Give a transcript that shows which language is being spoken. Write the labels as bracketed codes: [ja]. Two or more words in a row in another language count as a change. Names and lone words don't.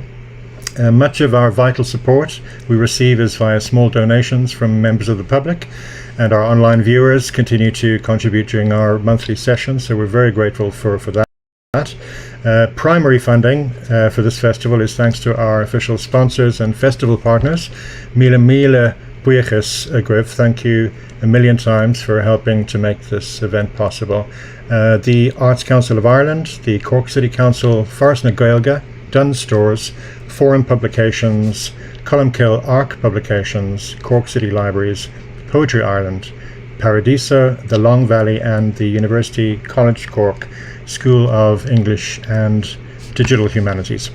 [en] Much of our vital support we receive is via small donations from members of the public, and our online viewers continue to contribute during our monthly sessions, so we're very grateful for that. Primary funding for this festival is thanks to our official sponsors and festival partners. [ga] Míle buíochas agaibh. [en] Thank you a million times for helping to make this event possible. The Arts Council of Ireland, the Cork City Council, Forest na Gaeilge, Dunn Stores, Forum Publications, Columkill Arc Publications, Cork City Libraries, Poetry Ireland, Paradiso, the Long Valley, and the University College Cork School of English and Digital Humanities.